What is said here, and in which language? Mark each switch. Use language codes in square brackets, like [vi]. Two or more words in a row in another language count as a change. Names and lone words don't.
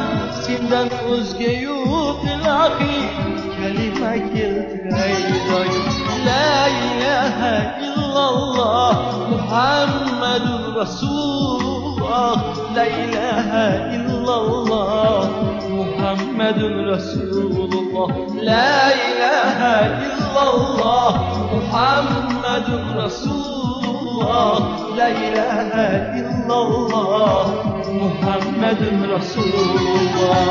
[uz] Sendan o'zga yo'q ilohi, kalima keltiray doim. [ar] لا إله إلا الله محمد رسول الله. لا إله إلا الله محمد محمد رسول الله. لا إله إلا الله محمد رسول الله. لا إله إلا الله محمد رسول الله.